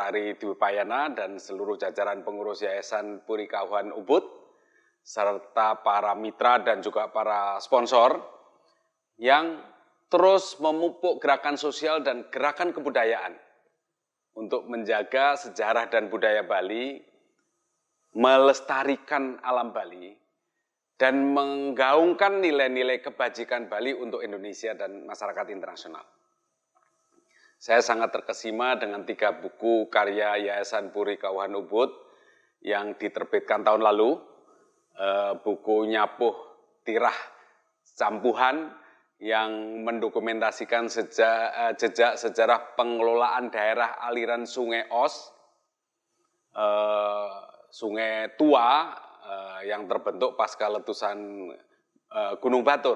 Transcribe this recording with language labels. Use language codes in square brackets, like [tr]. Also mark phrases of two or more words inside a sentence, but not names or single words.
[id] Ari Dwi Payana dan seluruh jajaran pengurus Yayasan Puri Kauhan Ubud, serta para mitra dan juga para sponsor yang terus memupuk gerakan sosial dan gerakan kebudayaan untuk menjaga sejarah dan budaya Bali, melestarikan alam Bali, dan menggaungkan nilai-nilai kebajikan Bali untuk Indonesia dan masyarakat internasional. Saya sangat terkesima dengan 3 buku karya Yayasan Puri Kauhan Ubud yang diterbitkan tahun lalu. Buku Nyapuh Tirah Campuhan yang mendokumentasikan jejak sejarah pengelolaan daerah aliran Sungai Os, sungai tua yang terbentuk pasca letusan Gunung Batur.